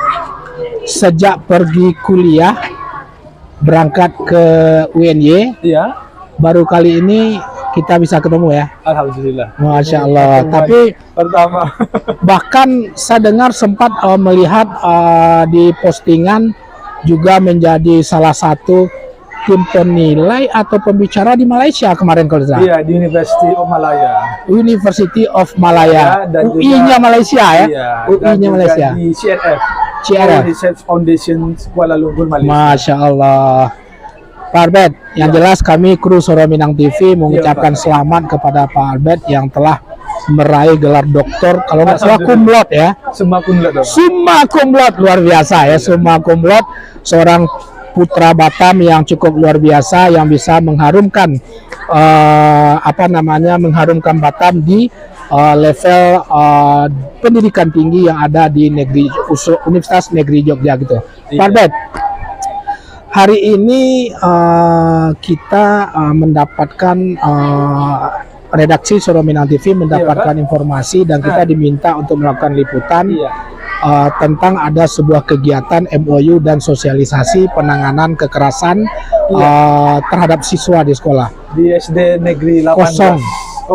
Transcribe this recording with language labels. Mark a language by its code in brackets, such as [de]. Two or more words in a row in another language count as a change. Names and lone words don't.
[id] Sejak pergi kuliah, berangkat ke UNY, iya, baru kali ini kita bisa ketemu ya. [ar] الحمد لله. ما شاء الله. [id] Tapi pertama bahkan saya dengar sempat melihat di postingan juga menjadi salah satu tim penilai atau pembicara di Malaysia kemarin kalau tidak salah. Iya, di University of Malaya. University of Malaya. Ya, UI-nya Malaysia ya. Iya, UI-nya Malaysia. Di CNF. CNF. Research Foundation Kuala Lumpur Malaysia. [ar] ما شاء الله. [id] Pak Albert, yang jelas kami kru Soro Minang TV mengucapkan selamat kepada Pak Albert yang telah meraih gelar doktor, kalau nggak salah [la] cum laude [id] ya. [la] Summa cum laude. Summa cum laude, [id] luar biasa ya. [la] Summa cum laude, [id] seorang putra Batam yang cukup luar biasa, yang bisa mengharumkan mengharumkan Batam di level pendidikan tinggi yang ada di Universitas Negeri Jogja gitu. Pak Albert, hari ini kita mendapatkan redaksi Soro Minang TV mendapatkan informasi dan kita diminta untuk melakukan liputan tentang ada sebuah kegiatan MOU dan sosialisasi penanganan kekerasan terhadap siswa di sekolah di SD Negeri 18.